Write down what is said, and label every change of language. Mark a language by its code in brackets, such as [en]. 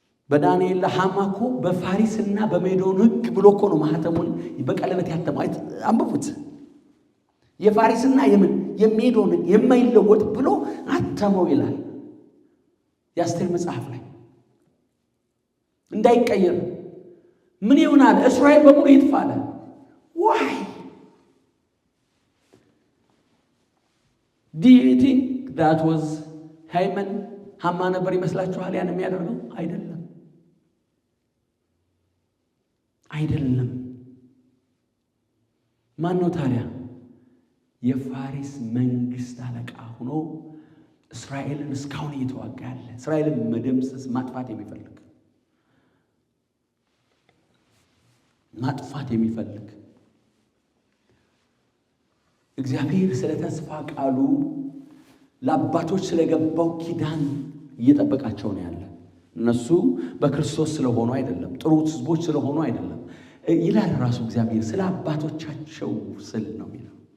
[am] በዳንኤል ሐማኮ በፋሪስና በሜዶን ሕግ ብሎ እኮ ነው ማህተሙን በቀለበት ያተመው። አንብቡት። የፋሪስና የሜዶን የማይለወጥ ብሎ አተመው ይላል የአስቴር መጽሐፍ ላይ። እንዳይቀየር ምን ይሆናል? እስራኤል በሙሉ ይጥፋል። ዋይ [en] Do you think that was Haman? [am] ሐማ ነበር ይመስላችኋል ያን የሚያደርገው? አይደለም። ማን ነው ታዲያ? የፋሪስ መንግስት አለቃ ሆኖ እስራኤልን እስካሁን እየተዋጋ ያለ፣ እስራኤልን መደምሰስ ማጥፋት የሚፈልግ እግዚአብሔር ስለ ተስፋ ቃሉ ለአባቶች ስለገባው ኪዳን እየጠበቃቸው ነው ያለ። እነሱ በክርስቶስ ስለሆኑ አይደለም፣ ጥሩ ሕዝቦች ስለሆኑ አይደለም ይላል ራሱ እግዚአብሔር። ስለ አባቶቻቸው ስል ነው የሚለው።